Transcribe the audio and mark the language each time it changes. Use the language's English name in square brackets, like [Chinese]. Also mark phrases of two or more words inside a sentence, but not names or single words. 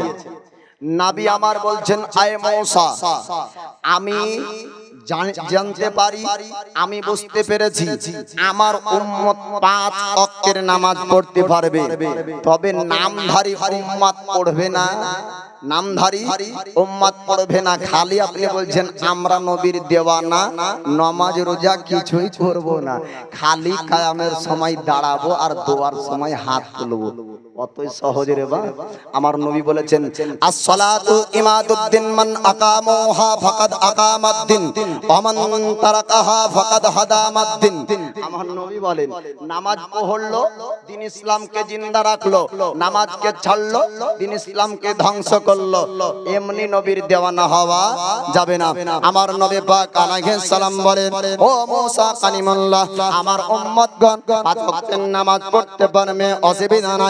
[Bangla] নবী আমার বলছেন, আয়ে মূসা, আমি জানতে পারি, আমি বুঝতে পেরেছি আমার উম্মত 5 ওয়াক্তের নামাজ পড়তে পারবে, তবে নামধারী উম্মত পড়বে না, নামধারী উম্মত পড়বে না। খালি আপনি বলছেন আমরা নবীর দেওয়ানা, নামাজ রোজা কিছুই করব না, খালি কিয়ামের সময় দাঁড়াবো আর দোয়ার সময় হাত তুলবো। কতই সহজ রে বা। আমার নবী বলেছেন, [Arabic] الصلاة عماد الدين من أقامها فقد أقام الدين ومن تركها فقد هدم الدين. [Bangla] আমার নবী বলেন, নামাজ পড়লো দ্বীন ইসলামকে জিন্দা রাখলো, নামাজকে ছাড়লো দ্বীন ইসলামকে ধ্বংস করলো। এমনি নবীর দেওয়ানা হওয়া যাবে না। আমার নবী পাক [Arabic] عليه السلام [Bangla] বলেন, ও মুসা কালিমুল্লাহ, আমার উম্মতগণ 5 ওয়াক্তের নামাজ পড়তে পারবে, অসুবিধা নাই।